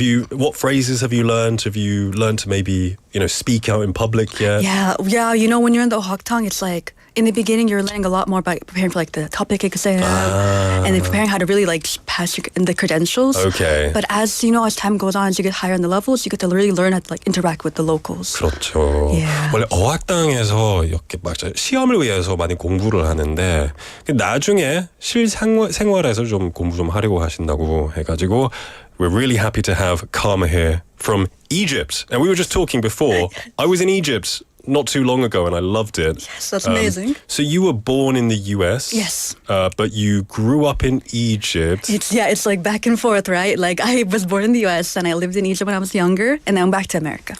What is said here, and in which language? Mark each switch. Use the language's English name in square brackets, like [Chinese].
[English] What phrases have you learned? Have you learned to maybe speak out in public yet? Yeah. When you're in the 어학당, it's like in the beginning you're learning a lot more about preparing for like the topic exam and then preparing how to really like pass the credentials. Okay. But as time goes on, as you get higher in the levels, you get to really learn how to like interact with the locals. [Korean] 그렇죠. [English] Yeah. [Korean] 원래 어학당에서 이렇게 막 시험을 위해서 많이 공부를 하는데 나중에 실생활에서 좀 공부 좀 하려고 하신다고 해가지고 [English] we're really happy to have Carma here from Egypt. And we were just talking before. I was in Egypt not too long ago and I loved it. Yes, that's amazing. So you were born in the US. Yes. But you grew up in Egypt. It's like back and forth, right? Like I was born in the US and I lived in Egypt when I was younger and now I'm back to America.